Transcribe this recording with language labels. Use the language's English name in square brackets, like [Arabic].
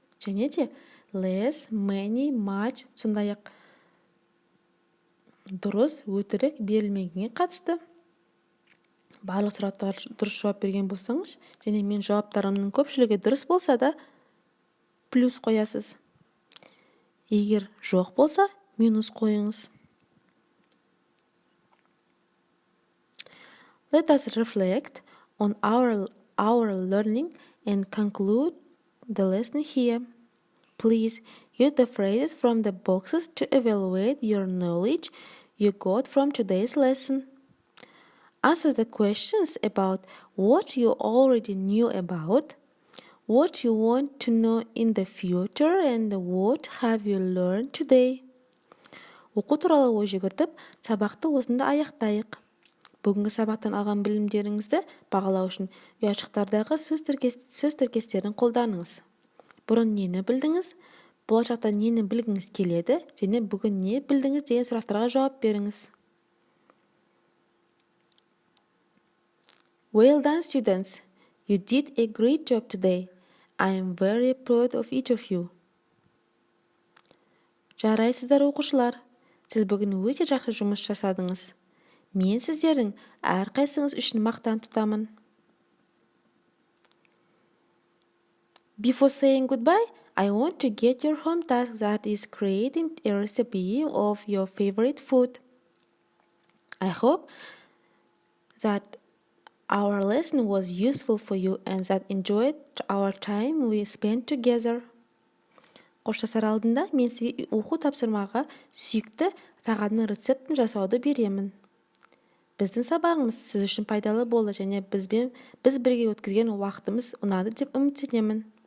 [Kazakh] Және де [English] less, many, much, [Kazakh] сондай-ақ дұрыс, өтірік берілмегенге қатысты барлық сұрақтарға дұрыс жауап берген болсаңыз, және мен жауаптарымның көпшілігі дұрыс болса да, плюс қоясыз. Егер жоқ болса, минус қойыңыз. [English] Let us reflect on our learning and conclude the lesson here. Please use the phrases from the boxes to evaluate your knowledge you got from today's lesson. Answer the questions about what you already knew about, what you want to know in the future, and what have you learned today. [Kazakh] Оқу туралы ой жүгіртіп, сабақты осында аяқтайық. Бүгінгі сабақтан алған білімдеріңізді бағалау үшін ұяшықтардағы сөз тіркестерін қолданыңыз. Бұрын нені білдіңіз, болашақта нені білгіңіз келеді, және бүгін не білдіңіз деген сұрақтарға жауап беріңіз. [English] Well done, students. You did a great job today. I am very proud of each of you. [Kazakh] Жарайсыздар оқушылар. Сіз бүгін өте жақсы жұмыс жасадыңыз. Мен сіздердің әрқайсыңыз үшін мақтан тұтамын. [English] Before saying goodbye, I want to get your home task, that is creating a recipe of your favorite food. I hope that our lesson was useful for you and that enjoyed our time we spent together. [Kazakh] Қоштасар алдында мен сізге оқу тапсырмаға сүйікті тағамның рецептін жасауды беремін. Біздің сабағымыз сіз үшін пайдалы болды және біз бірге өткізген уақытымыз ұнады деп үміттенемін.